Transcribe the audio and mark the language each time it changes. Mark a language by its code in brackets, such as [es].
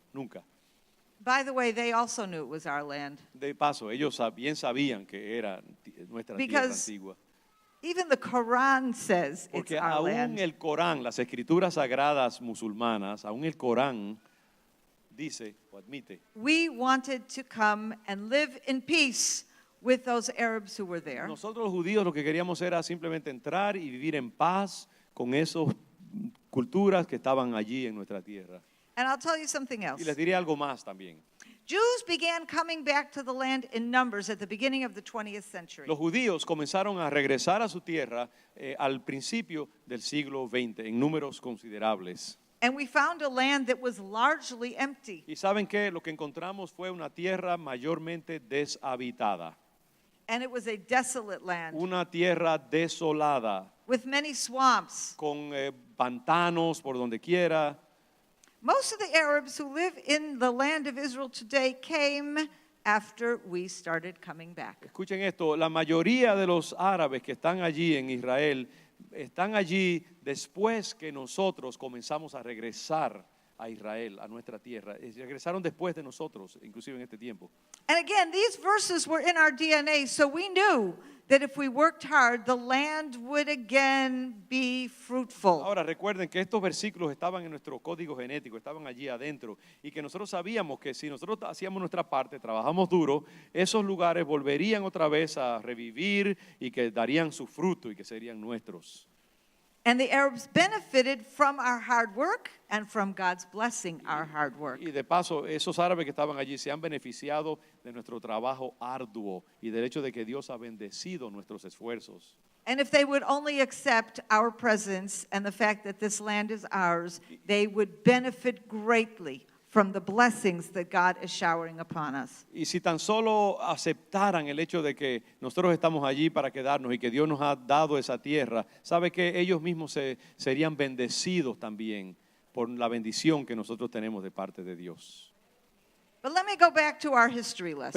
[es] Nunca. [en] By the way, they also knew it was our land. [es] De paso, ellos bien sabían que era nuestra tierra [en] Because [es] antigua. [en] even the Quran says it's [es] Porque [en] our [es] aún [en] land. [es] el Corán, las escrituras sagradas musulmanas, aún el Corán dice o admite [en] We wanted to come and live in peace with those Arabs who were there. [es] nosotros los judíos lo que queríamos era simplemente entrar y vivir en paz con esas culturas que estaban allí en nuestra tierra. [en] And I'll tell you something else. [es] Y les diré algo más también. [en] Jews began coming back to the land in numbers at the beginning of the 20th century. [es] Los judíos comenzaron a regresar a su tierra al principio del siglo XX en números considerables. [en] And we found a land that was largely empty. [es] Y saben que lo que encontramos fue una tierra mayormente deshabitada, [en] And it was a desolate land [es] una tierra desolada, [en] with many swamps. [es] con pantanos por donde quiera. [en] Most of the Arabs who live in the land of Israel today came after we started coming back. [es] Escuchen esto, la mayoría de los árabes que están allí en Israel están allí después que nosotros comenzamos a regresar a Israel, a nuestra tierra. Regresaron después de nosotros, inclusive en este tiempo. [en] And again, these verses were in our DNA, so we knew that if we worked hard, the land would again be fruitful. [es] Ahora recuerden que estos versículos estaban en nuestro código genético, estaban allí adentro, y que nosotros sabíamos que si nosotros hacíamos nuestra parte, trabajamos duro, esos lugares volverían otra vez a revivir y que darían su fruto y que serían nuestros. [en] And the Arabs benefited from our hard work and from God's blessing our hard work. [es] Y de paso, esos árabes que estaban allí se han beneficiado de nuestro trabajo arduo y del hecho de que Dios ha bendecido nuestros esfuerzos. [en] And if they would only accept our presence and the fact that this land is ours, they would benefit greatly from the blessings that God is showering upon us. [es] Y si tan solo aceptaran el hecho de que nosotros estamos allí para quedarnos y que Dios nos ha dado esa tierra, sabe que ellos mismos serían bendecidos también por la bendición que nosotros tenemos de parte de Dios. [en] But let me go back to our history lesson.